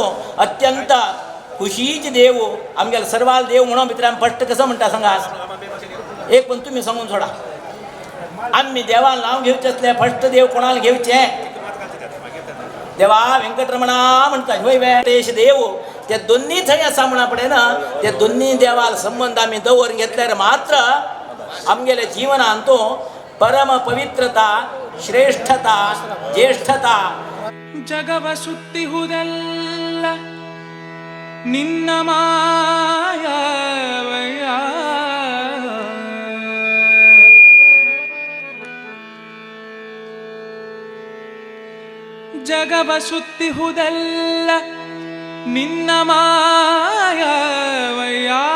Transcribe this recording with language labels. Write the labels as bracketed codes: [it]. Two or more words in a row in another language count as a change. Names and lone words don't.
[kok] अत्यंत खुशीचे देव आमगेले सर्वाल देव म्हणून भितर आमी फस्ट कसो म्हणटा सांगा एक पण तुमी सांगून सोडा आमी देवान नांव घेवचें असलें फस्ट देव कोणाला घेवचें देवा वेंकटरमणा म्हणटा होय वेंकटेश देव ते दोन्ही थंय आसा म्हणा पडयना ते दोन्ही देवाल संबंध आमी दवरून घेतल्यार मात्र आमगेले जीवनान तो परम पवित्रता श्रेष्ठता ज्येष्ठता [kn] ಜಗವ ಸುತ್ತಿಹುದೆಲ್ಲ ನಿನ್ನ ಮಾಯವಯ್ಯ ಜಗವ ಸುತ್ತಿಹುದೆಲ್ಲ ನಿನ್ನ ಮಾಯವಯ್ಯ